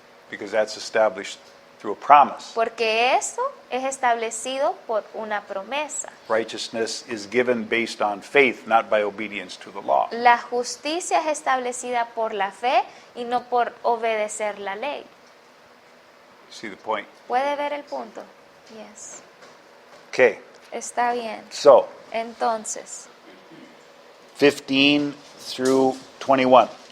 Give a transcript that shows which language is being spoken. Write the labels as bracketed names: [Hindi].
[English] Because that's established through a promise. [Spanish] porque eso es establecido por una promesa. [English] Righteousness is given based on faith, not by obedience to the law. [Spanish] La justicia es establecida por la fe y no por obedecer la ley. [English] See the point? [Spanish] ¿Puede ver el punto? [English] Yes. Okay, [Spanish] Está bien. [English] so [Spanish] Entonces, [English] 15 through 21.